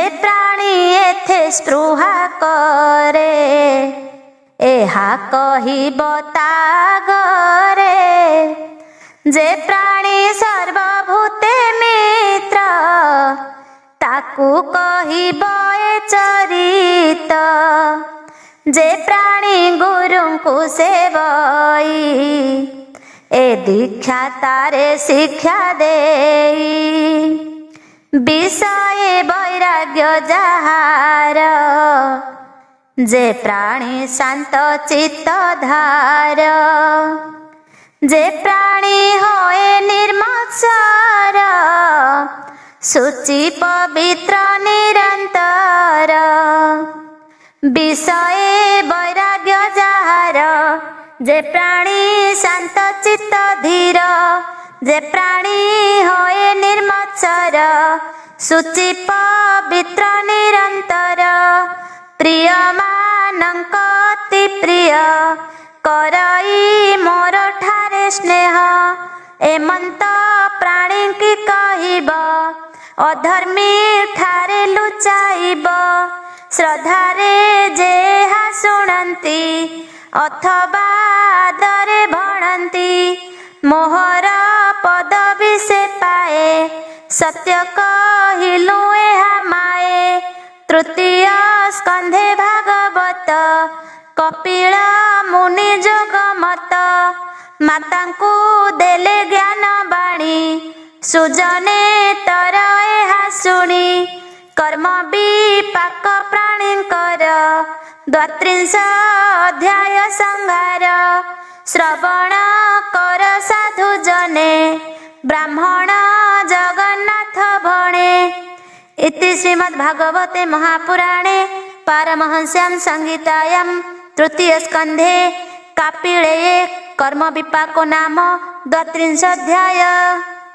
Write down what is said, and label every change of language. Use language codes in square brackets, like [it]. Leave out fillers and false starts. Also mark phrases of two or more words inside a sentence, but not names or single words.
[or] ପ୍ରାଣୀ ଏଥେ ସ୍ପୃହା କରେ ଏହା କହିବ ତାଗରେ ଯେ ପ୍ରାଣୀ ସର୍ବଭୂତେ ମିତ୍ର ତାକୁ କହିବ ଏ ଚରିତ ଯେ ପ୍ରାଣୀ ଗୁରୁଙ୍କୁ ସେବଇ ଏ ଦୀକ୍ଷା ତାରେ ଶିକ୍ଷା ଦେଇ ବିଷୟ ବୈରାଗ୍ୟ ଯାହାର ଯେ ପ୍ରାଣୀ ଶାନ୍ତ ଚିତ୍ତ ଧାର ଯେ ପ୍ରାଣୀ ହୋଏ ନିର୍ମତ୍ସର ଶୁଚି ପବିତ୍ର ନିରନ୍ତର ବିଷୟ ବୈରାଗ୍ୟ ଯାହାର ଯେ ପ୍ରାଣୀ ଶାନ୍ତ ଚିତ୍ତ ଧୀର ଯେ ପ୍ରାଣୀ ହୋଏ ନିର୍ମତ୍ସର ଶୁଚି ପବିତ୍ର ନିରନ୍ତର ପ୍ରିୟ ମାନଙ୍କ ଅତି ପ୍ରିୟ କରଇ ମୋର ଠାରେ ସ୍ନେହ ଏମନ୍ତ ପ୍ରାଣୀ କି କହିବ ଅଧର୍ମୀ ଠାରେ ଲୁଚାଇବ ଶ୍ରଦ୍ଧାରେ ଯେହା ଶୁଣନ୍ତି ଅଥବା ଆଦରେ ଭଣନ୍ତି ମୋହର ପଦବୀ ସେ ପାଏ ସତ୍ୟ କହିଲୁ ଏହା ମାଏ ତୃତୀୟ ସ୍କନ୍ଧେ ଭାଗବତ କପିଳ ମୁନି ଯୋଗମତ ମାତାଙ୍କୁ ଦେଲେ ଜ୍ଞାନ ବାଣୀ ସୁଜନେ ତର ଏହା ଶୁଣି କର୍ମ ବିପାକ ପ୍ରାଣୀଙ୍କର ଦ୍ୱାତ୍ରିଂଶ ଅଧ୍ୟାୟ ସଂହାର ଶ୍ରବଣ କର ସାଧୁ ଜନେ ବ୍ରାହ୍ମଣ ଜଗନ୍ନାଥ ଭଣେ [sa] इति श्रीमद्भागवते महापुराणे पारमहंस्यां संहितायां तृतीय स्कंधे कापिलेये कर्म विपाको नाम 32 अध्याय।